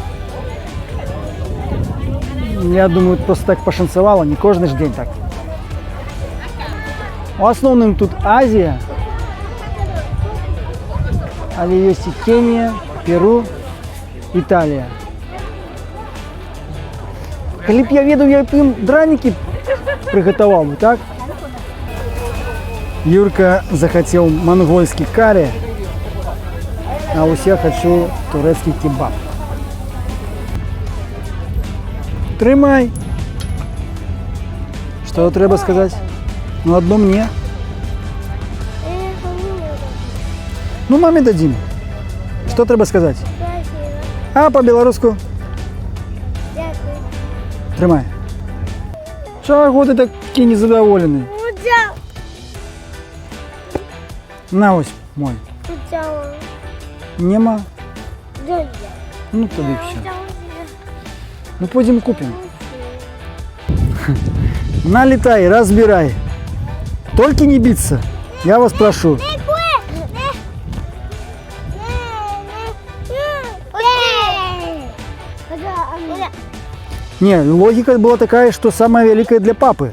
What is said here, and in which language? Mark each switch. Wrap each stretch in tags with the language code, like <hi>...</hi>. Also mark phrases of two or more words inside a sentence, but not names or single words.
<ru>Я думаю, просто так пошанцевало, не кожный ж день так. В основном тут Азия, але есть и Кения, Перу, Италия.</ru> <be>Коли б я ведаў, я б ім дранікі прыгатаваў бы, так?</be> <ru>Юрка захотел монгольский карри, а ось я хочу турецкий кебаб.</ru> <be>Трымай.</be> <ru>Что треба сказать? Ну, одно мне. Ну, маме дадим. Что треба сказать? А по-белоруску?</ru> <uk>Тримай. Чого ти такий незадоволений?</uk> <ru>На ось мой.</ru> <uk>Нема? Ну тоді все.</uk> <ru>Ну пойдем купим. Налетай, разбирай. Только не биться. Я вас прошу. Не, логика была такая, что самая великая для папы.</ru>